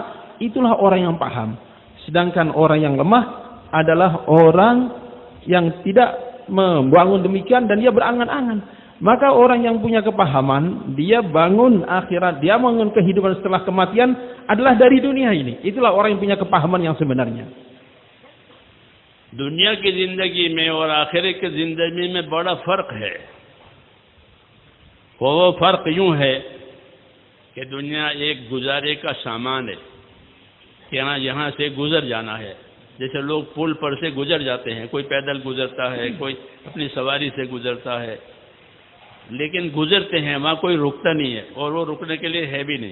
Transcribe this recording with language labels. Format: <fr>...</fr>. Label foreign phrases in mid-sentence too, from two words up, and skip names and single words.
<id>Itulah orang yang paham. Sedangkan orang yang lemah adalah orang yang tidak membangun demikian dan dia berangan-angan. Maka orang yang punya kepahaman, dia bangun akhirat, dia bangun kehidupan setelah kematian adalah dari dunia ini. Itulah orang yang punya kepahaman yang sebenarnya.</id> <ur>دنیا کی زندگی میں اور آخرت کی زندگی میں بڑا فرق ہے. وہ فرق یوں ہے کہ دنیا ایک گزارے کا سامان ہے کہ یہاں سے گزر جانا ہے. جیسے لوگ پل پر سے گزر جاتے ہیں، کوئی پیدل گزرتا ہے، کوئی اپنی سواری سے گزرتا ہے، لیکن گزرتے ہیں، وہاں کوئی رکتا نہیں ہے اور وہ رکنے کے لیے ہے بھی نہیں.</ur>